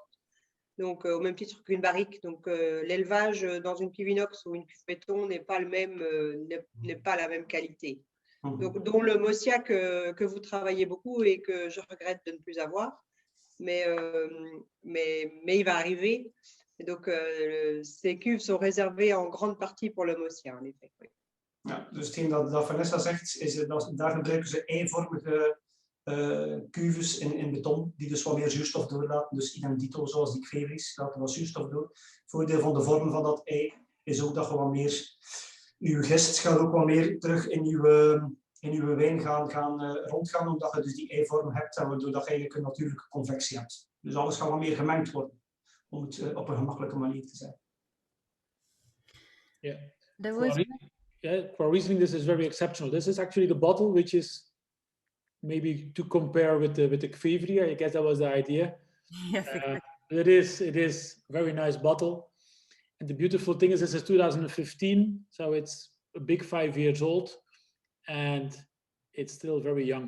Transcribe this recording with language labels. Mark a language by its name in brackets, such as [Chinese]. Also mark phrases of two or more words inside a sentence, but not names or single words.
[French] Donc, au même titre qu'une barrique. Donc, l'élevage dans une cuve inox ou une cuve béton n'est pas la même qualité. Donc, dont le Mosia que vous travaillez beaucoup et que je regrette de ne plus avoir. Mais il va arriver. Et donc, ces cuves sont réservées en grande partie pour le Mosia, en effet. Oui. [Dutch] Ja, dus hetgeen dat Vanessa zegt, is dat daar gebruiken ze eivormige cuves in beton, die dus wat meer zuurstof doorlaten. Dus idem dito, zoals die kveeries, laten wat zuurstof door. Het voordeel van de vorm van dat ei is ook dat je wat meer, uw gist gaat ook wat meer terug in uw wijn gaan rondgaan, omdat je dus die eivorm hebt en waardoor dat je eigenlijk een natuurlijke convectie hebt. Dus alles gaat wat meer gemengd worden, om het op een gemakkelijke manier te zeggen. [English] For Riesling, this is very exceptional. This is actually the bottle, which is maybe to compare with the Kveveria. I guess that was the idea. Yes, exactly. It is a very nice bottle. And the beautiful thing is this is 2015, so it's a big 5 years old, and it's still very young.